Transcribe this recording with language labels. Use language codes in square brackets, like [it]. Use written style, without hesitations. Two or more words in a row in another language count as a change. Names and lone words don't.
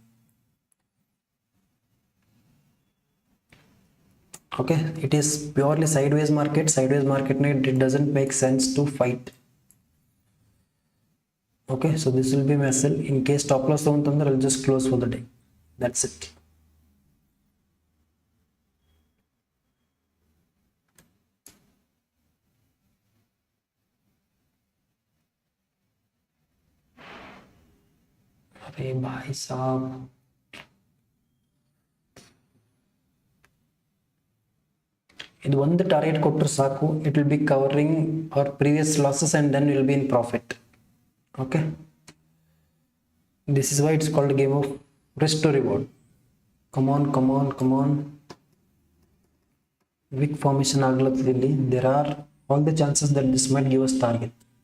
[en] Okay, it is purely sideways market. It doesn't make sense to fight. Okay, so this will be my sell. In case stop loss ತಗೊಂತಂದ್ರೆ I'll just close for the day. That's it. [hi] अरे भाई साहब, [kn] ಇದು ಒಂದು ಟಾರ್ಗೆಟ್ ಕೊಟ್ಟರೆ ಸಾಕು. [en] It will be covering our previous losses and then we'll be in profit. Okay, this is why it's called a game of risk to reward. Come on. Weak formation ಆಗ್ಲತ್ತಿಲ್ಲಿ. There are all the chances that this might give us target.